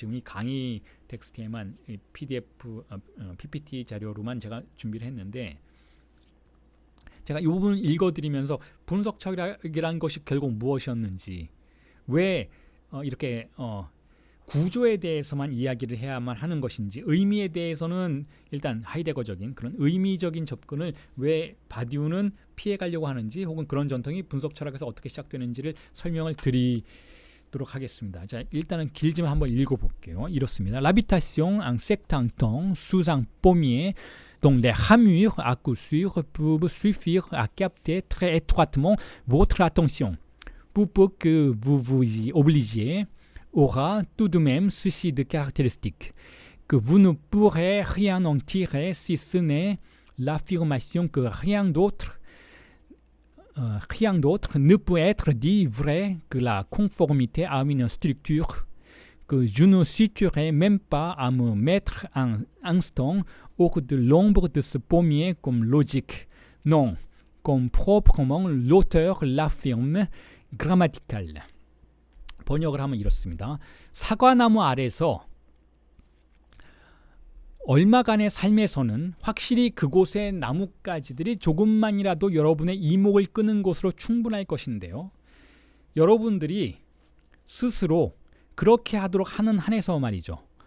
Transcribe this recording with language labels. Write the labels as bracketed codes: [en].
[ko] 지금 이 강의 텍스트에만 PDF, PPT 자료로만 제가 준비를 했는데 제가 이 부분을 읽어드리면서 분석 철학이라는 것이 결국 무엇이었는지 왜 이렇게 구조에 대해서만 이야기를 해야만 하는 것인지 의미에 대해서는 일단 하이데거적인 그런 의미적인 접근을 왜 바디우는 피해가려고 하는지 혹은 그런 전통이 분석 철학에서 어떻게 시작되는지를 설명을 드리도록 하겠습니다. 자, 일단은 길지만 한번 읽어볼게요. 이렇습니다. [fr] L'habitation en septenton sous un pommier dont les ramures à coup sûr peuvent suffire à capter très étroitement votre attention pour peu que vous vous y obligiez aura tout de même ceci de caractéristique, que vous ne pourrez rien en tirer si ce n'est l'affirmation que rien d'autre ne peut être dit vrai que la conformité à une structure, que je ne situerai même pas à me mettre un instant hors de l'ombre de ce pommier comme logique, non, comme proprement l'auteur l'affirme, grammatical. [ko] 번역을 하면 이렇습니다. 사과나무 아래서 얼마간의 삶에서는 확실히 그곳의 나뭇가지들이 조금만이라도 여러분의 이목을 끄는 곳으로 충분할 것인데요. 여러분들이 스스로 그렇게 하도록 하는 한에서 말이죠.